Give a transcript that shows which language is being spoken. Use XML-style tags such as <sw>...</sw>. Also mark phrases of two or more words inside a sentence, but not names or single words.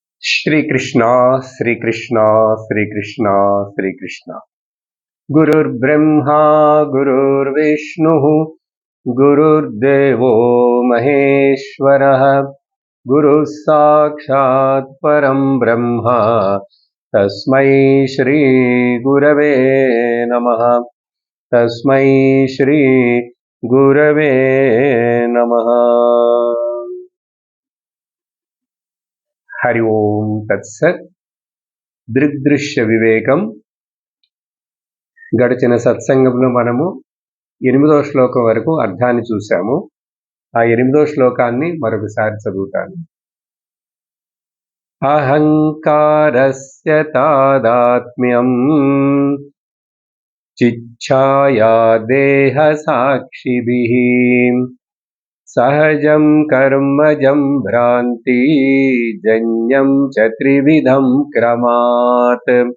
<sa>श्रीकृष्ण श्रीकृष्ण श्रीकृष्ण श्रीकृष्ण गुरुर्ब्रह्मा गुरुर्विष्णुः गुरुर्देवो महेश्वरः गुरुः साक्षात् परं ब्रह्म तस्मै श्री गुरवे नमः तस्मै श्री गुरवे नमः। हरि ओम तत्सत्।</sa> <te>దృగ్దృశ్య వివేకం గడిచిన సత్సంగంలో మనము 8వ శ్లోకం వరకు అర్థాన్ని చూసాము. ఆ 8వ శ్లోకాన్ని మరొకసారి చదువుతాను.</te> <sa>అహంకారస్య తాదాత్మ్యం చిచ్ఛాయా దేహ సాక్షిభిః సహజం కర్మజం భ్రాంతి జన్యం చ త్రివిధం క్రమాత్.</sa>